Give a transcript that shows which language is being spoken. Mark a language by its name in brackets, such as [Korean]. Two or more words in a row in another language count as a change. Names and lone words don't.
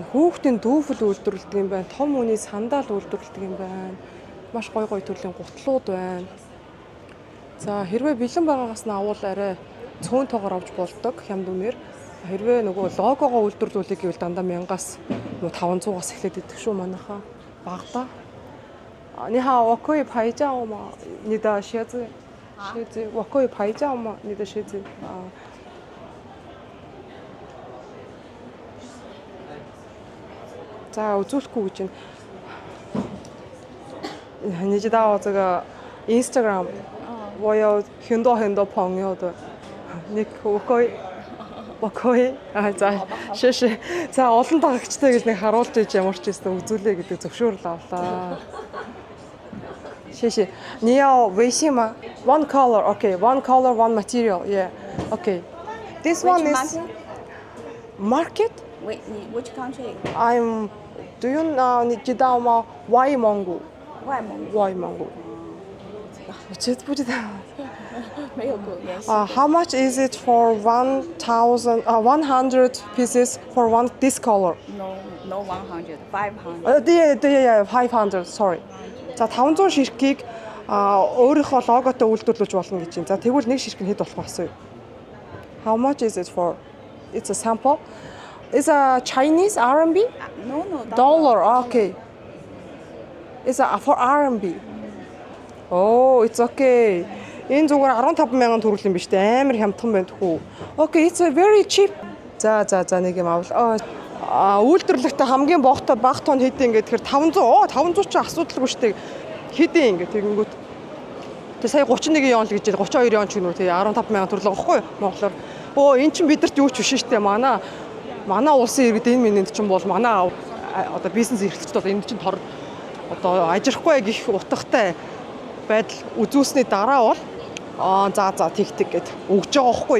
[Mongolian] Хүүхдийн дүүфэл үйлдвэрлэдэг юм байна. Том хүний сандал үйлдвэрлэдэг юм байна. Маш гоё төрлийн гутлууд байна. За хэрвээ бэлэн байгаагаас нь авал арай цөөн тоогоор авч болдог хямд үнээр. Хэрвээ нөгөө логогоо үйлдвэрлүүлэх гэвэл дандаа 1000-аас 500-аас эхлээд идэх шүү манайхаа. Багада. [Chinese] 你好，我可以拍照吗？你的鞋子，我可以拍照吗？你的鞋子啊。在 [Mongolian] үзүүлэхгүй гэж байна. [Chinese] 你知道这个 Instagram 我有很多朋友的我可以 [Mongolian] за шиш за олон дагагчтай гэж нэг харуулж иж ямар ч юм үзүүлээ гэдэг зөвшөөрөл авлаа. [Chinese] Шиш 你要微信吗? [English] One color, okay. One color, one material. Yeah. Okay. This one is market? Which country? Do you know [Chinese] 你知道吗?外蒙古. 外蒙古. 我真不知道. 没有过联系. [English] How much is it for 100 pieces for this color? No 100. 500. Yeah, 500. Sorry. [Mongolian] За 500 ширхгийг өөрийнхөө логотой үйлдвэрлэж болно гэж байна. За тэгвэл нэг ширхэг нь хэд болох вэ асууя. [English] How much is it for? It's a sample. It's a Chinese RMB? No. Dollar. Okay. It's for RMB. Oh, it's okay. [Mongolian] Энэ зүгээр 15,000 төгрөг юм биш үү? Амар хямдхан байна тхүү. [English] Okay, it's very cheap. [Mongolian] За нэг юм авал. Үйлдвэрлэхдээ хамгийн бага тон хэдийн ингээд тэгэхээр 500 ч асуудалгүй шүү дээ. Хэдийн ингээд тэгэнгүүт. Тэгээ сая 31 он л гэж 32 он ч гэнэ үү тэгээ 15,000 төгрөг байхгүй юу? Монголоор. Энэ чинь бидэрт юу ч биш шүү дээ. Манай улсын иргэд энэ минийд чинь бол манай одоо бизнес эрхлэгчд бол энэ чинь одоо ажирахгүй гэх утгатай байдал үзүүлсний дараа бол За тэгтэг гэд өгж байгаа байхгүй.